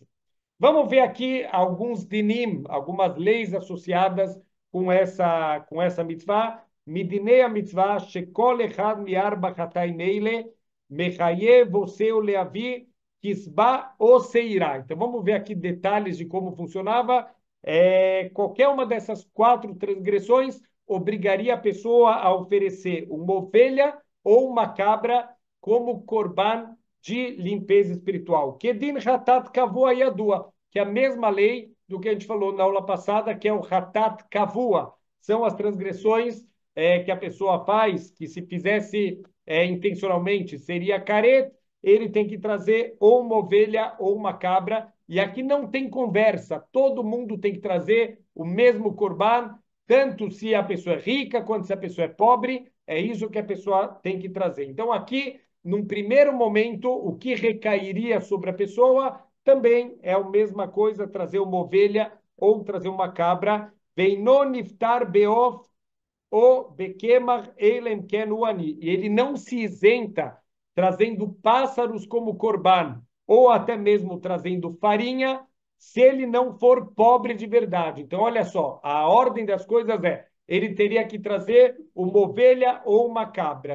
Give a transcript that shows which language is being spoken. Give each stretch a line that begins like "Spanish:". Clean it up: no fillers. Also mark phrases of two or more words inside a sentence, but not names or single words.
Portuguese: Vamos ver aqui alguns dinim, algumas leis associadas com essa mitzvah.
Hebrew: מדיני המצוה, שכל אחד מארבעה חטאים אלו, מחייב עושהו להביא, כשבה או שעירה.
Portuguese: Então vamos ver aqui detalhes de como funcionava. Qualquer uma dessas quatro transgressões obrigaria a pessoa a oferecer uma ovelha ou uma cabra como korban de limpeza espiritual.
Hebrew: כדין חטאת קבועה ידועה,
Portuguese: que é a mesma lei do que a gente falou na aula passada, que é o
Hebrew: חטאת קבועה.
Portuguese: São as transgressões que a pessoa faz, que se fizesse intencionalmente seria caret, ele tem que trazer ou uma ovelha ou uma cabra, e aqui não tem conversa, todo mundo tem que trazer o mesmo corban, tanto se a pessoa é rica quanto se a pessoa é pobre, é isso que a pessoa tem que trazer. Então aqui num primeiro momento, o que recairia sobre a pessoa também é a mesma coisa, trazer uma ovelha ou trazer uma cabra.
Hebrew: ואינו נפטר בעוף או בקמח אלא אם כן עני.
Portuguese: E ele não se isenta trazendo pássaros como corban, ou até mesmo trazendo farinha, se ele não for pobre de verdade. Então, olha só, a ordem das coisas é, ele teria que trazer uma ovelha ou uma cabra.